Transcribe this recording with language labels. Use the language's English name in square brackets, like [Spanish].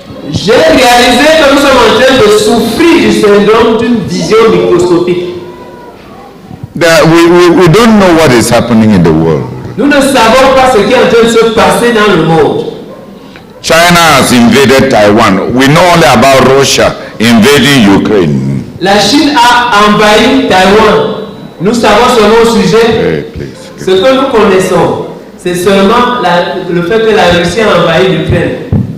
[French] j'ai réalisé que nous sommes en train de souffrir du syndrome d'une vision microscopique. [English] That we don't know what is happening in the world. [French] Nous ne savons pas ce qui est en train de se passer dans le monde. [English] China has invaded Taiwan. We know only about Russia invading Ukraine. [French] La Chine a envahi Taïwan. Nous savons seulement au sujet. [English] Hey, please. [French] Ce que nous connaissons, c'est seulement le fait que la Russie a envahi l'Ukraine.